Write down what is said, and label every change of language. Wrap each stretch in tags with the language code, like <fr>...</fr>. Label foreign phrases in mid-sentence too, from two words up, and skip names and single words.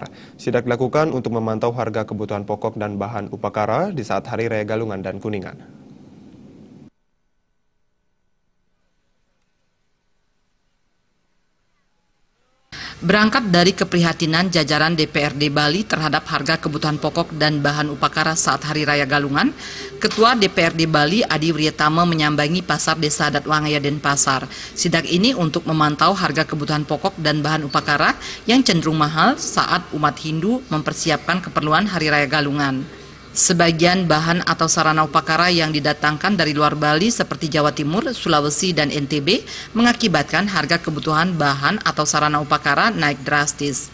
<id>Sidak dilakukan untuk memantau harga kebutuhan pokok dan bahan upakara di saat Hari Raya Galungan dan Kuningan. Berangkat dari keprihatinan jajaran DPRD Bali terhadap harga kebutuhan pokok dan bahan upakara saat Hari Raya Galungan, Ketua DPRD Bali Adi Wrietama menyambangi Pasar Desa Adat Wangaya Denpasar. Sidak ini untuk memantau harga kebutuhan pokok dan bahan upakara yang cenderung mahal saat umat Hindu mempersiapkan keperluan Hari Raya Galungan. Sebagian bahan atau sarana upakara yang didatangkan dari luar Bali seperti Jawa Timur, Sulawesi, dan NTB mengakibatkan harga kebutuhan bahan atau sarana upakara naik drastis.</id>